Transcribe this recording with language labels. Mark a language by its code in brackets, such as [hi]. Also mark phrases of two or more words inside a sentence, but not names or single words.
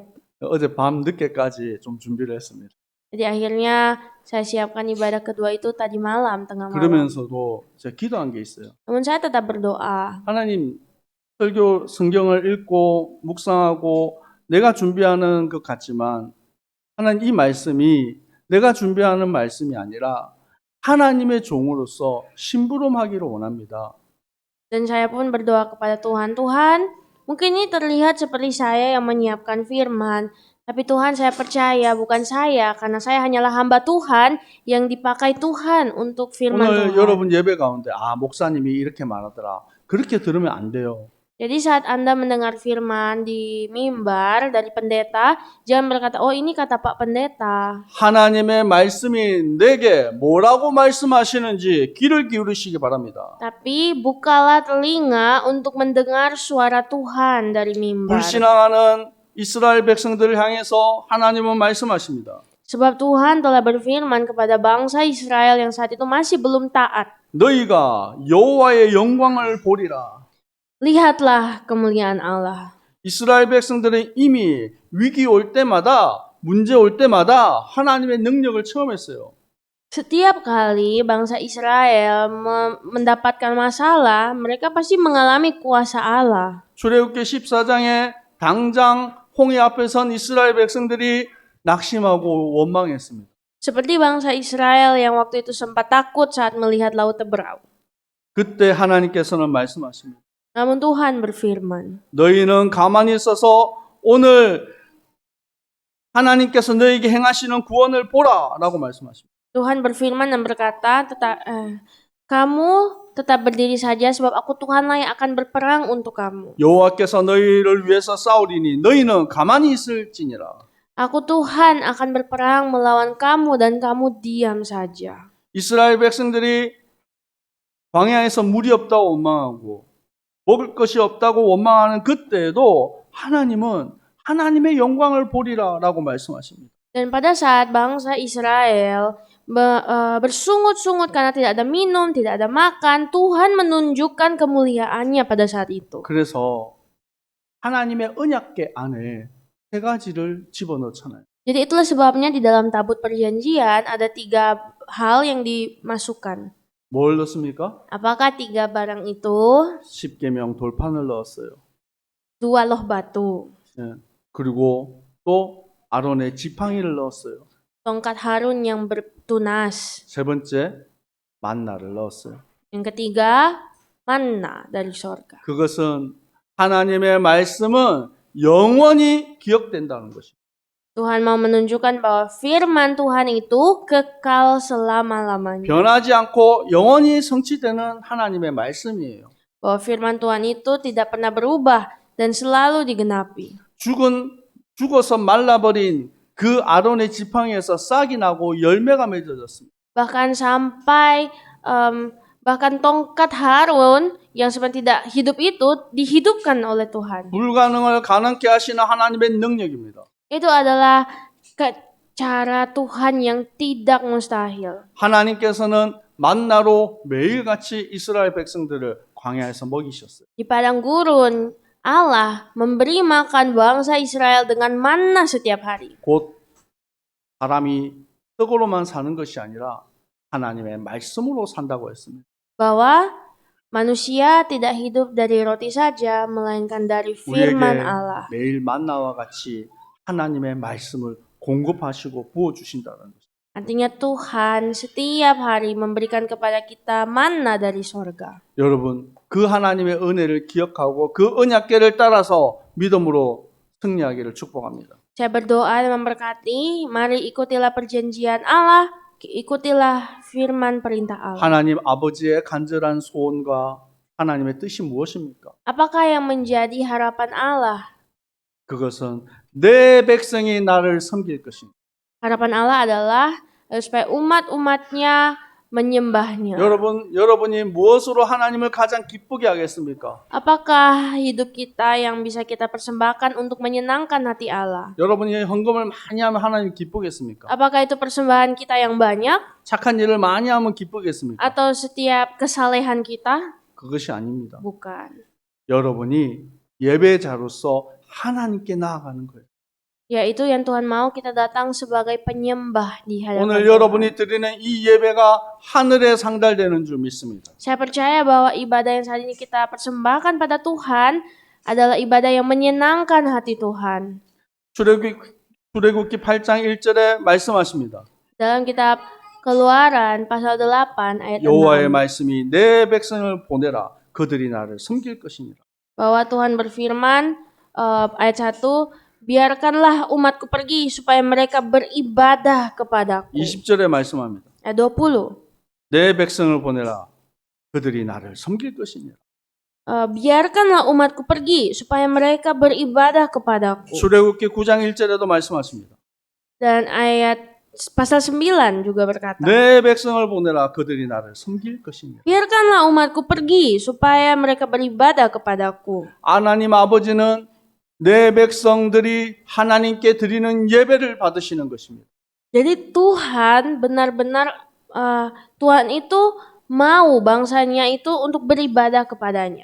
[ko] 어제 밤 늦게까지 좀 준비를 했습니다. [id] Jadi akhirnya saya siapkan ibadah kedua itu tadi malam, tengah malam. [ko] 그러면서도 제가 기도한 게 있어요. [id] Namun saya tetap berdoa. [ko] 하나님, 설교 성경을 읽고 묵상하고 내가 준비하는 것 같지만 하나님 이 말씀이 내가 준비하는 말씀이 아니라 하나님의 종으로서 심부름하기를 원합니다. [id] Dan saya pun berdoa kepada Tuhan, Tuhan, mungkin ini terlihat seperti saya yang menyiapkan firman. Tapi Tuhan, saya percaya bukan saya, karena saya hanyalah hamba Tuhan yang dipakai Tuhan untuk firman [ko] 오늘 [id] Tuhan. [ko] 여러분 예배 가운데 목사님이 이렇게 말하더라. 그렇게 들으면 안 돼요. [id] Jadi saat Anda mendengar firman di mimbar dari pendeta, jangan berkata, oh ini kata Pak Pendeta. [ko] 하나님의 말씀이 내게 뭐라고 말씀하시는지 귀를 기울이시기 바랍니다. [id] Tapi bukalah telinga untuk mendengar suara Tuhan dari mimbar. [ko] 불신앙하는 이스라엘 백성들을 향해서 하나님은 말씀하십니다. [id] Sebab Tuhan telah berfirman kepada bangsa Israel yang saat itu masih belum taat. [ko] 너희가 여호와의 영광을 보리라. [id] Lihatlah kemuliaan Allah. [ko] 이스라엘 백성들은 이미 위기 올 때마다 문제 올 때마다 하나님의 능력을 체험했어요. [id] Setiap kali bangsa Israel mendapatkan masalah, mereka pasti mengalami kuasa Allah. [ko] 출애굽기 14장에 당장 홍해 앞에 선 이스라엘 백성들이 낙심하고 원망했습니다. [id] Seperti bangsa Israel yang waktu itu sempat takut saat melihat laut Teberau. [ko] 그때 하나님께서는 말씀하십니다. [id] Namun Tuhan berfirman, [ko] 너희는 가만히 있어서 오늘 하나님께서 너희에게 행하시는 구원을 보라라고 말씀하십니다. [id] Tuhan berfirman dan berkata, kamu tetap berdiri saja sebab aku Tuhanlah yang akan berperang untuk kamu. [ko] 여호와께서 너희를 위해서 싸우리니 너희는 가만히 있을지니라. [id] Aku Tuhan akan berperang melawan kamu dan kamu diam saja. [ko] 이스라엘 백성들이 광야에서 물이 없다고 원망하고 먹을 것이 없다고 원망하는 그때에도 하나님은 하나님의 영광을 보리라라고 말씀하십니다. [id] Dan pada saat bangsa Israel bersungut-sungut karena tidak ada minum, tidak ada makan, Tuhan menunjukkan kemuliaannya pada saat itu. [ko] 그래서 하나님의 언약궤 안에 세 가지를 집어넣잖아요. [id] Jadi itulah sebabnya di dalam tabut perjanjian ada 3 hal yang dimasukkan. [ko] 뭘 넣습니까? [id] Apakah 3 barang itu? [ko] 십계명 돌판을 넣었어요. [id] 2 loh batu. [ko] 예. 그리고 또 아론의 지팡이를 넣었어요. [id] Tongkat Harun yang bertunas. [ko] 세 번째 만나를 넣었어요. [id] Yang ketiga, manna dari sorga. [ko] 그것은 하나님의 말씀은 영원히 기억된다는 것입니다. [id] Tuhan mau menunjukkan bahwa firman Tuhan itu kekal selama-lamanya. [ko] 변하지 않고 영원히 성취되는 하나님의 말씀이에요. [id] Bahwa firman Tuhan itu tidak pernah berubah dan selalu digenapi. [ko] 죽어서 말라버린 그 아론의 지팡이에서 싹이 나고 열매가 맺어졌습니다. [id] Bahkan sampai bahkan tongkat Harun yang sebenarnya tidak hidup itu dihidupkan oleh Tuhan. [ko] 불가능을 가능케 하시는 하나님의 능력입니다. [id] Itu adalah cara Tuhan yang tidak mustahil. [ko] 하나님께서는 만나로 매일같이 이스라엘 백성들을 광야에서 먹이셨어요. [id] Di padang gurun, Allah memberi makan bangsa Israel dengan manna setiap hari. [ko] 곧 사람이 떡으로만 사는 것이 아니라 하나님의 말씀으로 산다고 했습니다. [id] Bahwa manusia tidak hidup dari roti saja, melainkan dari firman [ko] 우리에게 [id] Allah. [ko] 매일 만나와 같이 하나님의 말씀을 공급하시고 부어주신다는 것입니다. [id] Artinya Tuhan setiap hari memberikan kepada kita manna dari sorga. [ko] 여러분, 그 하나님의 은혜를 기억하고 그 언약궤를 따라서 믿음으로 승리하기를 축복합니다. [id] Saya berdoa dan memberkati, mari ikutilah perjanjian Allah, ikutilah firman perintah Allah. [ko] 하나님 아버지의 간절한 소원과 하나님의 뜻이 무엇입니까? [id] Apakah yang menjadi harapan Allah? [ko] 그것은 내 백성이 나를 섬길 것입니다. [id] Harapan Allah adalah supaya umat-umatnya menyembahnya. [ko] 여러분이 무엇으로 하나님을 가장 기쁘게 하겠습니까? [id] Apakah hidup kita yang bisa kita persembahkan untuk menyenangkan hati Allah? [ko] 여러분이 헌금을 많이 하면 하나님 기쁘겠습니까? [id] Apakah itu persembahan kita yang banyak [ko] 착한 일을 많이 하면 기쁘겠습니까? [id] atau setiap kesalehan kita? [ko] 그것이 아닙니다. [id] Bukan. [ko] 여러분이 예배자로서 하나님께 나아가는 거예요. [id] Yaitu yang Tuhan mau kita datang sebagai penyembah di hadapan [ko] 오늘 [id] Tuhan. [ko] 여러분이 드리는 이 예배가 하늘에 상달되는 줄 믿습니다. [id] Saya percaya bahwa ibadah yang saat ini kita persembahkan pada Tuhan adalah ibadah yang menyenangkan hati Tuhan. [ko] 출애굽기 8장 1절에 말씀하십니다. [id] Dalam kitab Keluaran pasal 8 ayat 6 [ko] 여호와의 말씀이 내 백성을 보내라 그들이 나를 섬길 것이니라. [id] bahwa Tuhan berfirman ayat 1, biarkanlah umatku pergi supaya mereka beribadah kepadaku. [ko] 20절에 말씀합니다. [id] Ayat 20. [ko] 내 백성을 보내라 그들이 나를 섬길 것이니라. [id] Biarkanlah umatku pergi supaya mereka beribadah kepadaku. [ko] 출애굽기 9장 1절에도 말씀하십니다. [id] Dan ayat pasal 9 juga berkata, [ko] 내 백성을 보내라 그들이 나를 섬길 것이니라. [id] biarkanlah umatku pergi supaya mereka beribadah kepadaku. [ko] 하나님 아버지는 내 백성들이 하나님께 드리는 예배를 받으시는 것입니다. [id] Jadi Tuhan benar-benar Tuhan itu mau bangsanya itu untuk beribadah kepadanya.